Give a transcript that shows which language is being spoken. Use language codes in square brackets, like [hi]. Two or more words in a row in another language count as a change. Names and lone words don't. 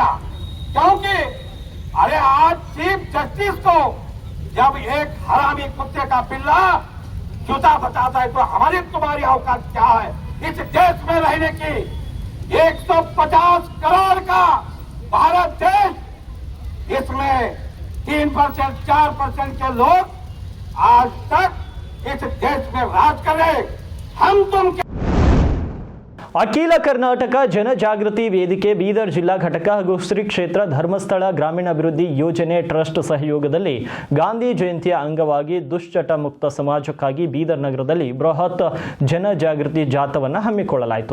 [hi] क्योंकि अरे आज चीफ जस्टिस को जब एक हरामी कुत्ते का पिल्ला जूता बताता है तो हमारी तुम्हारी औकात क्या है? इस देश में रहने की 150 करोड़ का भारत देश, इसमें 3% 4% के लोग आज तक इस देश में राज कर रहे. हम तुम [kn] ಅಖಿಲ ಕರ್ನಾಟಕ ಜನಜಾಗೃತಿ ವೇದಿಕೆ ಬೀದರ್ ಜಿಲ್ಲಾ ಘಟಕ ಹಾಗೂ ಶ್ರೀ ಕ್ಷೇತ್ರ ಧರ್ಮಸ್ಥಳ ಗ್ರಾಮೀಣಾಭಿವೃದ್ಧಿ ಯೋಜನೆ ಟ್ರಸ್ಟ್ ಸಹಯೋಗದಲ್ಲಿ ಗಾಂಧಿ ಜಯಂತಿಯ ಅಂಗವಾಗಿ ದುಶ್ಚಟ ಮುಕ್ತ ಸಮಾಜಕ್ಕಾಗಿ ಬೀದರ್ ನಗರದಲ್ಲಿ ಬೃಹತ್ ಜನಜಾಗೃತಿ ಜಾಥಾವನ್ನು ಹಮ್ಮಿಕೊಳ್ಳಲಾಯಿತು.